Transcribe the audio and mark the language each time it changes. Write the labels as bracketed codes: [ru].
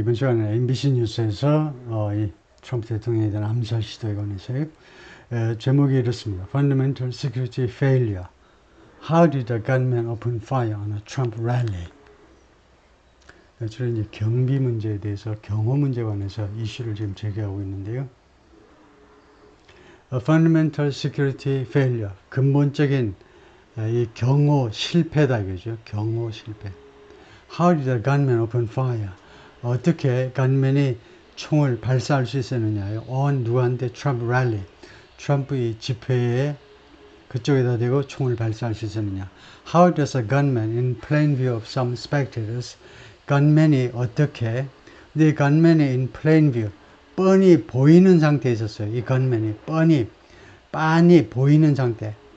[ko] 이번 시간에 MBC 뉴스에서 이 트럼프 대통령에 대한 암살 시도에 관해서요. 제목이 이렇습니다. [en] Fundamental Security Failure. How did a gunman open fire on a Trump rally? [ko] 주로 이제 경비 문제에 대해서 경호 문제에 관해서 이슈를 지금 제기하고 있는데요. [en] A fundamental security failure. [ko] 근본적인 이 경호 실패다 이거죠. 경호 실패. [en] How did a gunman open fire? [ko] 어떻게 간맨이 총을 발사할 수 있었느냐요. on 누구한테? 트럼프 랠리. 트럼프의 집회에 그쪽에다 대고 총을 발사할 수 있었느냐. [en] How does a gunman in plain view of some spectators [ko] gunman이 어떻게 근데 gunman이 [en] in plain view [ko] 뻔히 보이는 상태에 있었어요. 이 gunman이 빤히 보이는 상태.